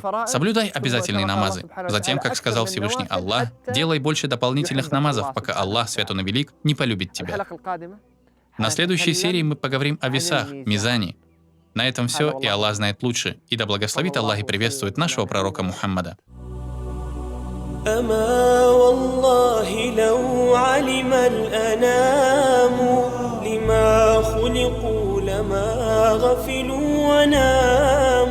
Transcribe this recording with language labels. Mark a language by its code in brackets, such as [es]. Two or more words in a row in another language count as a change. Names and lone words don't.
[ru] Соблюдай обязательные намазы. Затем, как сказал Всевышний Аллах, делай больше дополнительных намазов, пока Аллах, Свят Он и Велик, не полюбит тебя. На следующей серии мы поговорим о весах, мизане. На этом все, и Аллах знает лучше. И да благословит Аллах и приветствует нашего пророка Мухаммада. [ar] أما والله لو علم الأنام لما خلقوا لما غفلوا وناموا